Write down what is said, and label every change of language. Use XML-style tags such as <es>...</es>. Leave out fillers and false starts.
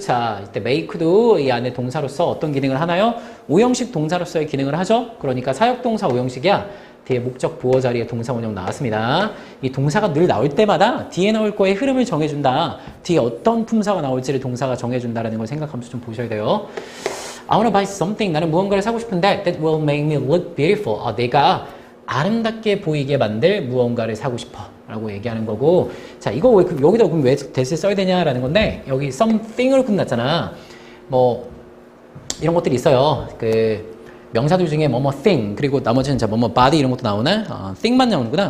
<ko>자, 이때 make도 이 안에 동사로서 어떤 기능을 하나요? 오형식 동사로서의 기능을 하죠. 그러니까 사역동사 오형식이야. 뒤에 목적 부호 자리에 동사 원형 나왔습니다. 이 동사가 늘 나올 때마다 뒤에 나올 거의 흐름을 정해준다. 뒤에 어떤 품사가 나올지를 동사가 정해준다라는 걸 생각하면서 좀 보셔야 돼요.</ko> <en>I wanna buy something.</en> <ko>나는 무언가를 사고 싶은데</ko> <en>that will make me look beautiful.</en> <ko>내가 아름답게 보이게 만들 무언가를 사고 싶어 라고 얘기하는 거고 자 이거 왜 여기다 그럼 왜 that을 써야 되냐라는 건데 여기 something으로 끝났잖아. 뭐 이런 것들이 있어요. 그 명사들 중에 뭐뭐 thing 그리고 나머지는 뭐뭐 body 이런 것도 나오나? thing만 나오는구나.</ko>